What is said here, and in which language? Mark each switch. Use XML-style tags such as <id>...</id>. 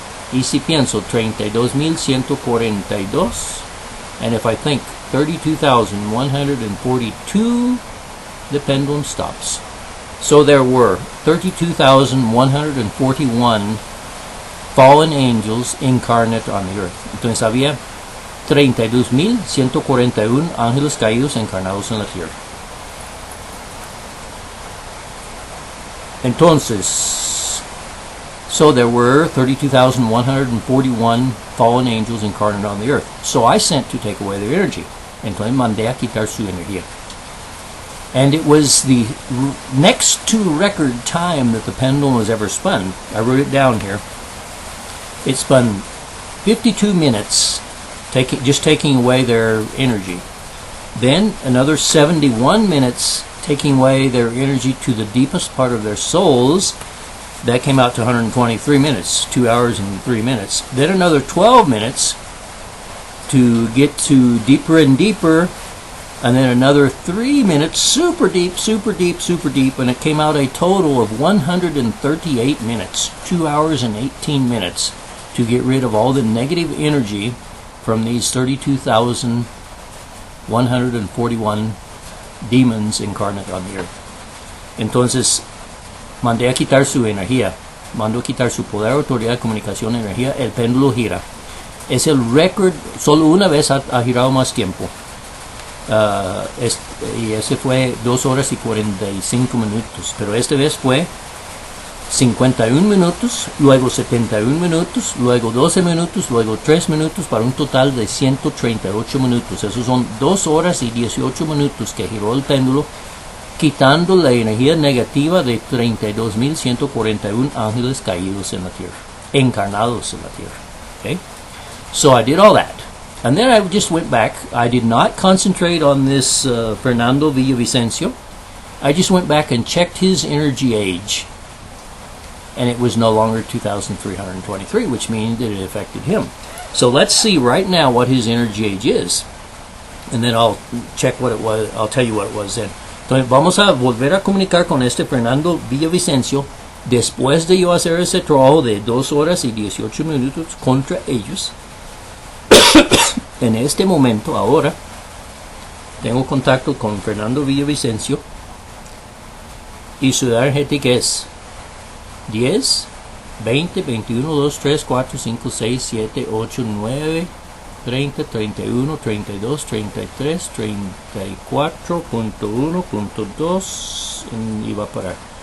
<es>y si pienso 32,142,</es> <en>and if I think 32,142, the pendulum stops. So there were 32,141 fallen angels incarnate on the earth.</en> <es>Entonces había 32,141 ángeles caídos encarnados en la tierra. Entonces,</es> <en>so there were 32,141 fallen angels incarnate on the earth. So I sent to take away their energy.</en> <es>Entonces mandé a quitar su energía.</es> <en>And it was the next to record time that the pendulum was ever spun. I wrote it down here. It spun 52 minutes, just taking away their energy. Then another 71 minutes taking away their energy to the deepest part of their souls. That came out to 123 minutes, 2 hours and 3 minutes. Then another 12 minutes to get to deeper and deeper. And then another 3 minutes, super deep, super deep, super deep, and it came out a total of 138 minutes, 2 hours and 18 minutes, to get rid of all the negative energy from these 32,141 demons incarnate on the earth.</en> <es>Entonces, mandé a quitar su energía, mando a quitar su poder, autoridad, comunicación, energía, el péndulo gira. Es el récord, solo una vez ha girado más tiempo. Y ese fue 2 horas y 45 minutos, pero esta vez fue 51 minutos, luego 71 minutos, luego 12 minutos, luego 3 minutos, para un total de 138 minutos. Esos son 2 horas y 18 minutos que giró el péndulo, quitando la energía negativa de 32,141 ángeles caídos en la tierra, encarnados en la tierra.</es> <en>Okay? So I did all that. And then I just went back. I did not concentrate on this Fernando Villavicencio. I just went back and checked his energy age. And it was no longer 2,323, which means that it affected him. So let's see right now what his energy age is. And then I'll check what it was. I'll tell you what it was then.</en> <es>Entonces vamos a volver a comunicar con este Fernando Villavicencio después de yo hacer ese trabajo de 2 horas y 18 minutos contra ellos. En este momento, ahora, tengo contacto con Fernando Villavicencio y su edad energética es 10, 20, 21, 2, 3, 4, 5, 6, 7, 8, 9, 30, 31, 32, 33, 34.1.2 y va a parar.</es>